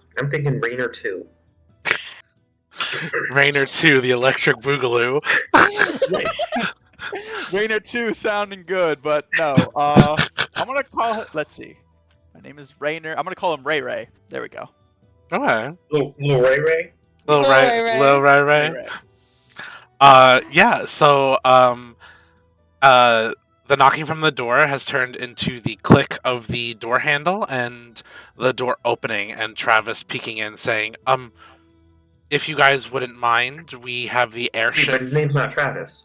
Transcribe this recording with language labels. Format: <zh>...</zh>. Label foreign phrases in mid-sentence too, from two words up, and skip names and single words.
<en>I'm thinking Rainer 2. Rainer 2, the Electric Boogaloo. Rainer 2 sounding good, but no. I'm gonna call it. Let's see. My name is Rainer. I'm gonna call him Ray Ray. There we go. Okay. Little Ray Ray? Lil Lil Ray Ray Ray. Lil Ray Ray Ray. Ray. Yeah, so the knocking from the door has turned into the click of the door handle and the door opening and Travis peeking in saying, if you guys wouldn't mind, we have the But airship. his name's not Travis.</en>